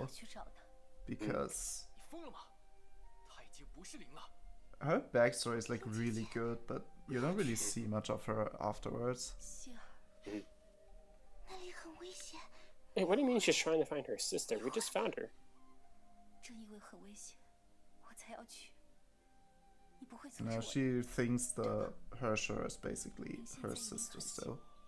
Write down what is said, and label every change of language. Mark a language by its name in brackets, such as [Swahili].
[Chinese] 要去找他。 [English] because [Chinese] 你疯了吗？他已经不是灵了。 [English] her backstory is like really good, but you don't really see much of her afterwards. [Chinese] 希尔，那里很危险。 [English] Hey, what do you mean she's trying to find her sister? We just found her. [Chinese] 正因为很危险，我才要去。你不会阻止 [English] Now [Chinese] 我的。 [English] she thinks the Herrscher is basically her sister still.